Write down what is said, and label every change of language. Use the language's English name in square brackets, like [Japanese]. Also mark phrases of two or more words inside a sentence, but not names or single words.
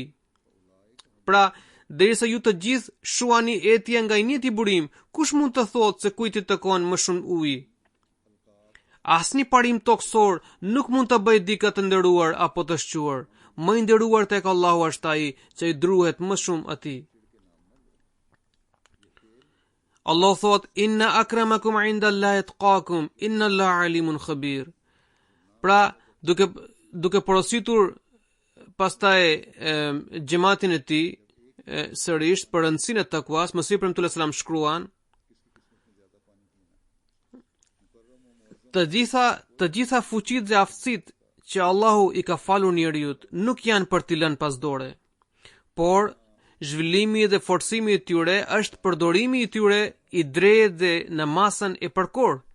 [Albanian] Pra, derisa ju të gjithë shuani etje nga i njëjti burim, kush mund të thotë se kujt i takon më shumë ujë? Asnjë parim toksor nuk mund të bëjë dikë të nderuar apo të shquar. Më i nderuar tek Allahu është ai që i druhet më shumë atij. Allah thot: [Arabic] "إن أكرمكم عند الله أتقاكم إن الله عليم خبير." [Albanian] Pra, duke porositur pastaj xhamatin e tij sërish për rëndësinë e takuas, Mesih premtuar selam shkruan: Të gjitha fuqitë dhe aftësitë që Allahu i ka falur njeriut nuk janë për t'i lënë pas dore, por zhvillimi dhe forcimi i tyre është përdorimi i tyre i drejtë dhe në masën e përkor.